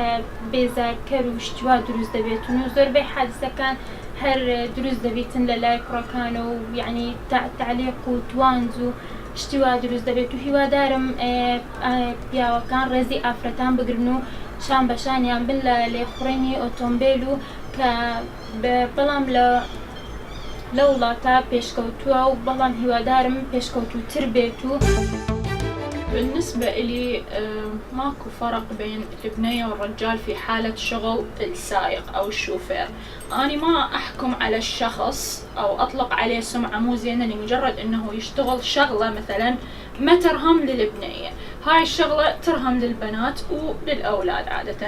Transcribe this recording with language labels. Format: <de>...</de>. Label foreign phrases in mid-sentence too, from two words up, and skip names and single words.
<ckb>بێزارکەر و شتوا دروست دەبێتن و زۆربەی حادسەکان هەر دروست دەبێتن لە لای کوڕەکانە و یعنی تعلیق و توانج و شتیوا دروست دەبێت و هیوادارم پیاوەکان ڕێزی ئافرەتان بگرن و شان بەشانیان بن لە لێخوڕێنی ئۆتۆمبیل و کە بەڵام لە وڵاتە پێشکەوتووە و بەڵام هیوادارم پێشکەوتوتر بێت و</ckb> <ar>بالنسبة إلي ماكو فرق بين البنية والرجال في حالة شغل السائق أو الشوفير. أنا ما أحكم على الشخص أو أطلق عليه سمعة مو زينة لمجرد إنه يشتغل شغلة مثلا ما ترهم للبنية، هاي الشغلة ترهم للبنات وللأولاد عادة.</ar>